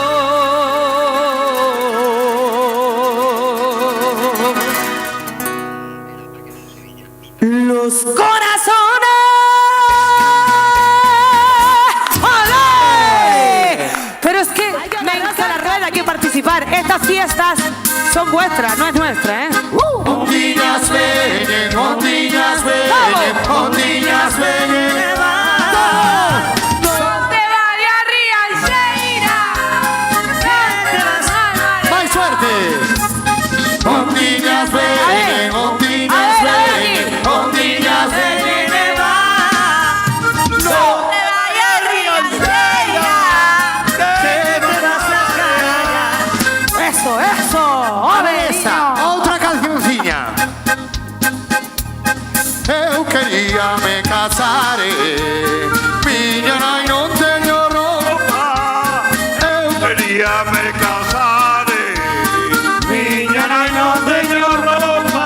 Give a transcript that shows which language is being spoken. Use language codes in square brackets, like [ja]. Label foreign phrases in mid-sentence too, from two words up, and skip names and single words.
[es] Los corazones. ¡Olé! Pero es que me encanta la rueda, hay que participar. Estas fiestas son vuestras, no es nuestra, ¿eh? [gl] Ondiñas venen, ondiñas venen, ondiñas venen. [es] ¡Más suerte! [gl] Ondiñas venen, ondiñas venen, ondiñas venen. [es] Eso. Otra cancioncilla. [gl] Eu quería me casare, miña nai non teño roupa. Eu quería me casare, miña nai non teño roupa.